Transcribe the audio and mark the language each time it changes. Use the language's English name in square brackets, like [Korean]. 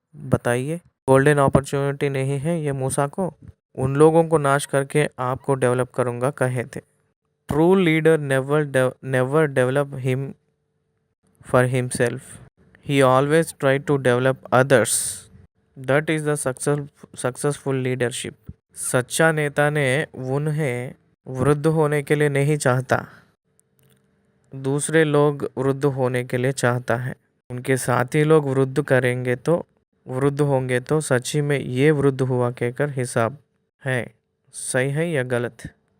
[Hindi] बताइए, golden opportunity नहीं है ये मूसा को? उन लोगों को नाश करके आपको डेवलप करूंगा कहे थे। [English] True leader never develop him for himself, he always tried to develop others. That is the successful leadership. [Hindi] सच्चा नेता ने उन्हें वृद्ध होने के लिए नहीं चाहता, दूसरे लोग वृद्ध होने के लिए चाहता है। उनके साथी लोग वृद्ध होंगे तो सच्ची में ये वृद्ध हुआ कहकर हिसाब है, सही है या गलत।